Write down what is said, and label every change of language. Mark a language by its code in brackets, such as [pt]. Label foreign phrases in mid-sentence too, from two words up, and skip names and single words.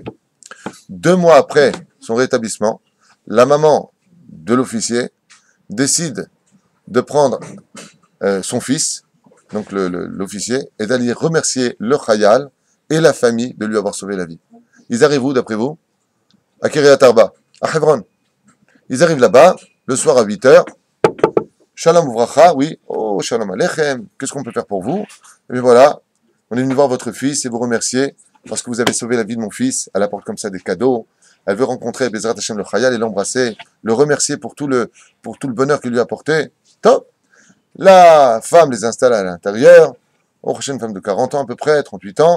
[fr] 2 mois après son rétablissement, la maman de l'officier décide de prendre son fils, donc l'officier, et d'aller remercier le Khayal et la famille de lui avoir sauvé la vie. Ils arrivent où, d'après vous? À Kiryat Arba, à Hebron. Ils arrivent là-bas, le soir à 8h. [he] שלום וברכה, [fr] oui, oh, [he] שלום עליכם, [fr] qu'est-ce qu'on peut faire pour vous? Et bien voilà, on est venu voir votre fils et vous remercier parce que vous avez sauvé la vie de mon fils. Elle apporte comme ça des cadeaux. Elle veut rencontrer [he] בעזרת השם [fr] le Khayal et l'embrasser, le remercier pour tout le bonheur qu'il lui a apporté. Top! La femme les installe à l'intérieur. Oh, une femme de 40 ans à peu près, 38 ans.